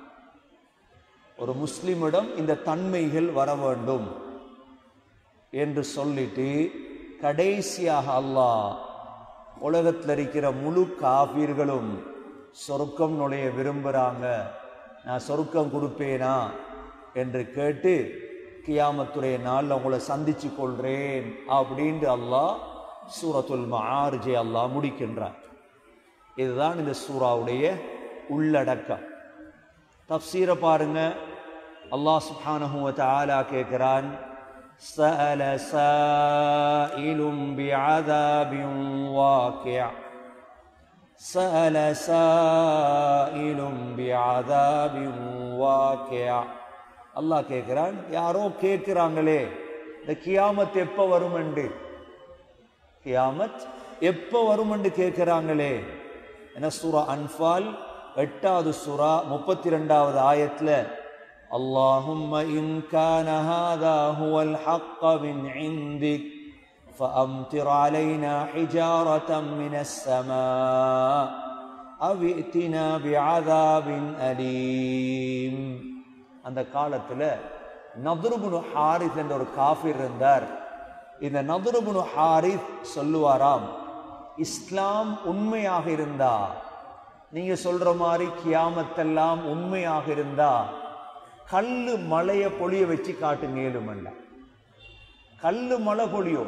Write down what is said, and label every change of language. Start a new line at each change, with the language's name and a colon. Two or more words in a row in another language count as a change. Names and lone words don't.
Tamil: ஒரு முஸ்லிமிடம் இந்த தன்மைகள் வர வேண்டும் என்று சொல்லிட்டு கடைசியாக அல்லாஹ் உலகத்தில் இருக்கிற முழு காஃபிர்களும் சொர்க்கம் நுழைய விரும்புகிறாங்க, நான் சொர்க்கம் கொடுப்பேனா என்று கேட்டு கியாமத்துடைய நாளில் உங்களை சந்திச்சு கொள்றேன் அப்படின்ட்டு அல்லாஹ் சூரத்துல் மஆரிஜை அல்லாஹ் முடிக்கின்றார். இதுதான் இந்த சூறாவுடைய உள்ளடக்கம். தஃப்சீரை பாருங்க.
Arabic: الله سبحانه و تعالى
Tamil: கேட்கிறான்,
Arabic: سأل سائل بعذاب واقع سأل سائل بعذاب واقع.
Tamil: அல்லாஹ் கேட்கிறான், யாரோ கேட்கிறாங்களே இந்த கியாமத் எப்போ வரும் என்று, கியாமத் எப்போ வரும் என்று கேட்கிறாங்களே. என்ன சூரா அன்ஃபால் 8வது சூரா 32வது ஆயத்தில்
Arabic: اللهم إن كان هذا هو الحق من عندك فأمطر علينا حجارة من السماء أو ائتنا بعذاب أليم.
Tamil: அந்த காலத்தில் நதுர் இப்னு ஹாரிஸ் என்ற ஒரு காஃபிர் இருந்தார். இந்த நதுர் இப்னு ஹாரிஸ் சொல்லுவாராம், இஸ்லாம் உண்மையாக இருந்தா, நீங்க சொல்ற மாதிரி கியாமத்தெல்லாம் உண்மையாக இருந்தா கல்லு மலையை பொழிய வச்சு காட்டுங்க ஏழுமண்டா, கல்லு மலை பொழியும்.